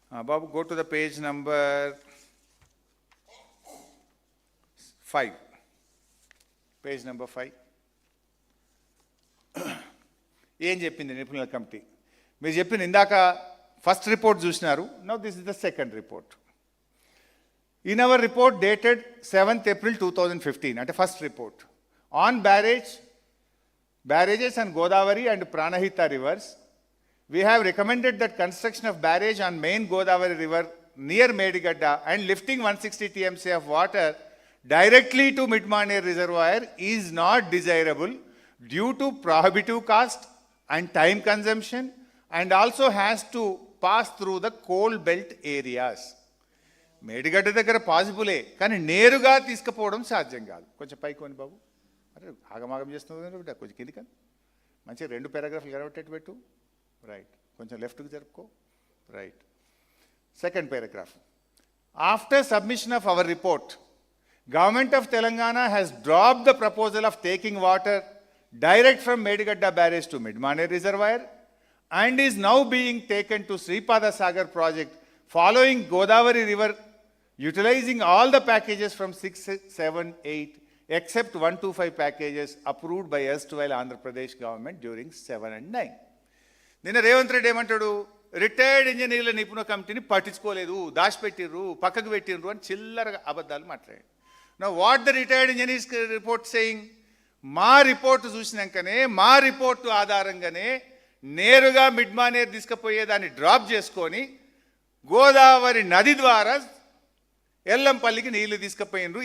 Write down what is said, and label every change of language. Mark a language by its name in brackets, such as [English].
[English] బాబు, go to the page number 5. [Telugu] Page number 5 ఏం చెప్పింది నిపుణుల కమిటీ? మీరు చెప్పిన ఇందాక ఫస్ట్ రిపోర్ట్ చూసినారు. [English] Now this is the second report. In our report dated 7th April 2015, at a first report, on barrages on Godavari and Pranahita rivers, we have recommended that construction of barrage on main Godavari river near Medigadda and lifting 160 TMC of water directly to Midmaner Reservoir is not desirable due to prohibitive cost and time consumption, and also has to pass through the coal belt areas. [Telugu] Medigadda దగ్గర పాసిబులే, కానీ నేరుగా తీసుకుపోవడం సాధ్యం కాదు. కొంచెం పైకోని బాబు, అరే ఆగమాగం చేస్తుంది బిడ్డ, కొంచెం కింది కానీ మంచిగా 2 పారాగ్రాఫ్లు కనబట్టేట్టు పెట్టు. [English] right, [Telugu] కొంచెం లెఫ్ట్కి జరుపుకో. [English] Right, second paragraph. After submission of our report, Government of Telangana has dropped the proposal of taking water direct from Medigadda barrage to Midmane reservoir and is now being taken to Sripada Sagar project following Godavari river, utilizing all the packages from 6, 7, 8 except 125 packages approved by erstwhile Andhra Pradesh government during 7 and 9. [Telugu] నిన్న రేవంత్ రెడ్డి ఏమంటాడు, retired ఇంజనీర్ల నిపుణ కమిటీని పట్టించుకోలేదు, దాచిపెట్టిర్రు, పక్కకు పెట్టిర్రు అని చిల్లరగా అబద్ధాలు మాట్లాడాడు. [English] now what the retired engineers report saying, [Telugu] మా రిపోర్టు చూసినాకనే, మా రిపోర్టు ఆధారంగానే నేరుగా మిడ్మానేర్ తీసుకుపోయేదాన్ని డ్రాప్ చేసుకొని గోదావరి నది ద్వారా ఎల్లంపల్లికి నీళ్లు తీసుకుపోయినరు.